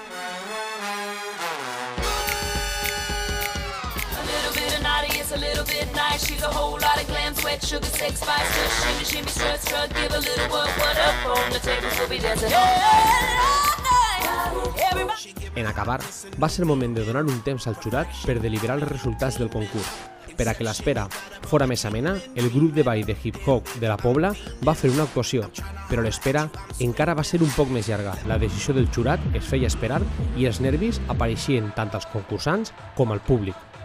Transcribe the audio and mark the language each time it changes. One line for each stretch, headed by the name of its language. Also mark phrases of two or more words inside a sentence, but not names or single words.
English: A little bit nice, she's a whole lot of glam, sweat, sugar, sex, spice, just shimmy, shimmy, strut, strut, give a little what up on the table, so we dancing. Hey, hey, hey, hey.
Catalan: En acabar, va ser moment de donar un temps al jurat per deliberar els resultats del concurs. Per a que l'espera fora més amena, el grup de ball de hip-hop de la Pobla va fer una actuació, però l'espera encara va ser un poc més llarga. La decisió del jurat es feia esperar i els nervis apareixien tant als concursants com al públic.